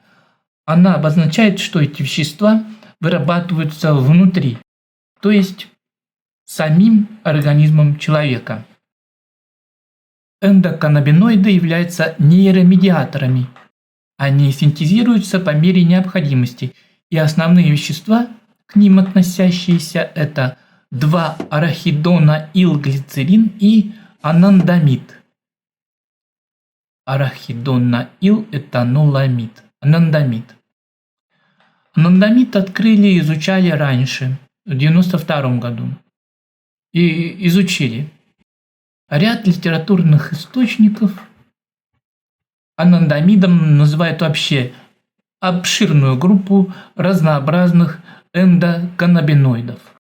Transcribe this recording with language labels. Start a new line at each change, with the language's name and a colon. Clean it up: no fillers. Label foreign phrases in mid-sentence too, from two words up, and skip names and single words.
Russian: Она обозначает, что эти вещества вырабатываются внутри, то есть самим организмом человека. Эндоканнабиноиды являются нейромедиаторами. Они синтезируются по мере необходимости, и основные вещества, к ним относящиеся, это 2-арахидонаилглицерин и анандамид. Арахидонаилэтаноламид. Анандамид. Анандамид открыли и изучали раньше, в 1992 году. И изучили. Ряд литературных источников анандамидом называют вообще обширную группу разнообразных эндоканнабиноидов.